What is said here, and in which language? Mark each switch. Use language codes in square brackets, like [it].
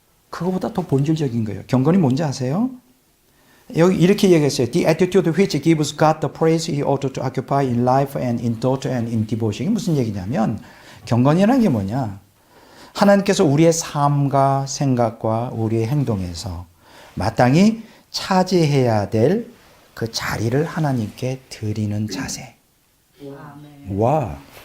[ko] 그거보다 더 본질적인 거예요. 경건이 뭔지 아세요? 여기 이렇게 얘기했어요. [en] The attitude which gives God the praise he ought to occupy in life and in thought and in devotion. [ko] 이게 무슨 얘기냐면, 경건이라는 게 뭐냐? 하나님께서 우리의 삶과 생각과 우리의 행동에서 마땅히 차지해야 될 그 자리를 하나님께 드리는 자세. 와.